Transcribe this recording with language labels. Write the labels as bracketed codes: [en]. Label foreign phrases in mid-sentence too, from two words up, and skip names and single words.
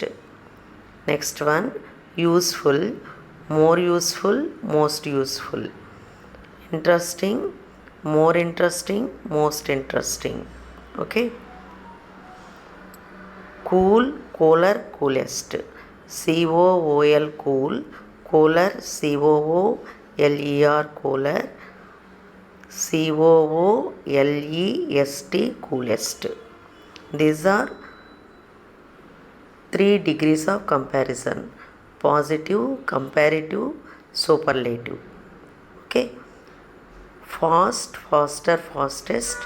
[en] Next one, useful, more useful, most useful. Interesting, more interesting, most interesting. Okay. Cool, cooler, coolest. C-O-O-L, cool, cooler, C-O-O-L-E-R, cooler, C-O-O-L-E-S-T, coolest. These are 3 degrees of comparison: positive, comparative, superlative. Okay. Fast, faster, fastest.